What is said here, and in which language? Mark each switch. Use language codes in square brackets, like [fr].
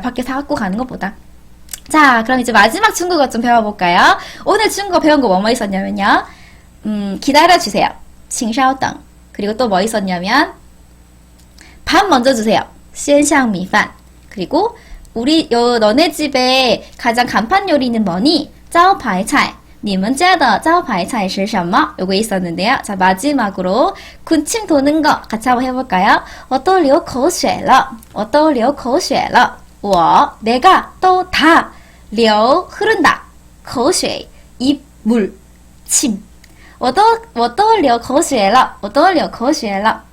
[ko] 밖에 사갖고 가는 것보다. 자, 그럼 이제 마지막 중국어 좀 배워볼까요? 오늘 중국어 배운 거 뭐 있었냐면요. 기다려주세요. [zh] 请稍等. [ko] 그리고 또 뭐 있었냐면 밥 먼저 주세요. [zh] 先上米饭. [ko] 그리고 너네 집에 가장 간판 요리는 뭐니? [zh] 招牌菜. 你们家的招牌菜是什么? [ko] 요거 있었는데요. 자, 마지막으로 군침 도는 거 같이 한번 해볼까요? [zh] 我都流口水了.我都流口水了. [ko] 내가 또 다 流 흐른다. 口水 입, 물, 침. [zh] 我都流口水了.我都流口水了.